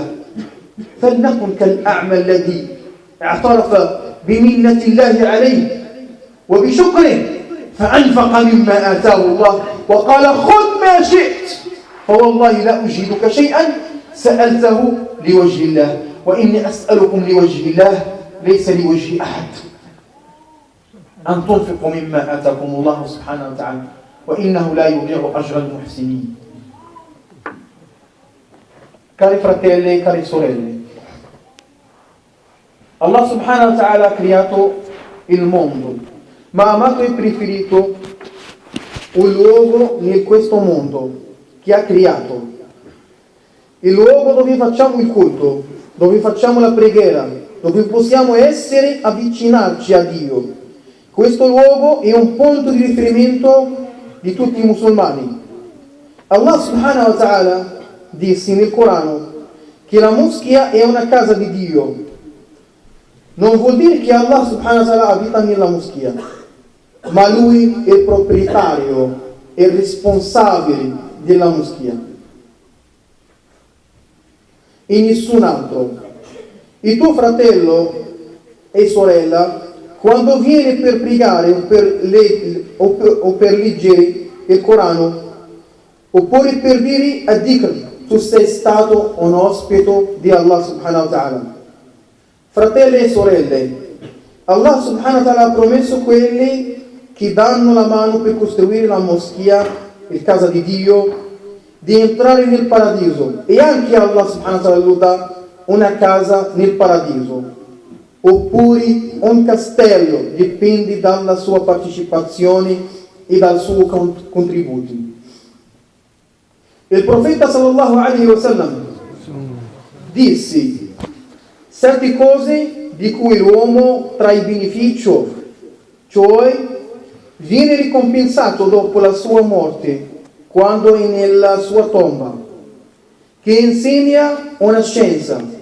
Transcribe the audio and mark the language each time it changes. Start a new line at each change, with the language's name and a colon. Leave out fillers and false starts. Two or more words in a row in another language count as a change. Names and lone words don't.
Arabic: فلنكن كالأعمى الذي اعترف بمنة الله عليه وبشكره فأنفق مما آتاه الله وقال: خذ ما شئت فوالله لا أجهدك شيئا سألته لوجه الله، وإني أسألكم لوجه الله ليس لوجه أحد أن تنفقوا مما آتاكم الله سبحانه وتعالى، وإنه لا يضيع أجر المحسنين.
Italian: Cari fratelli e cari sorelle,
Arabic: الله سبحانه وتعالى
Italian: ha creato il mondo, ma ha amato e preferito un luogo in questo mondo che ha creato, il luogo dove facciamo il culto, dove facciamo la preghiera, dove possiamo avvicinarci a Dio. Questo luogo è un punto di riferimento di tutti i musulmani.
Arabic: الله سبحانه وتعالى
Italian: disse nel Corano che la moschea è una casa di Dio. Non vuol dire che
Arabic: الله سبحانه وتعالى
Italian: abita nella moschea, ma Lui è il proprietario, è il responsabile della moschea e nessun altro. Il tuo fratello e sorella, quando viene per pregare o per leggere il Corano, oppure per dire a dhikr, tu sei stato un ospite di
Arabic: الله سبحانه وتعالى.
Italian: Fratelli e sorelle,
Arabic: الله سبحانه وتعالى
Italian: ha promesso quelli che danno la mano per costruire la moschea, il casa di Dio, di entrare nel paradiso, e anche
Arabic: الله سبحانه وتعالى
Italian: lo dà una casa nel paradiso, oppure un castello, dipende dalla sua partecipazione e dal suo contributo. Il profeta
Arabic: صلى الله عليه وسلم
Italian: disse certe cose di cui l'uomo trae beneficio, cioè viene ricompensato dopo la sua morte, quando è nella sua tomba, che insegna una scienza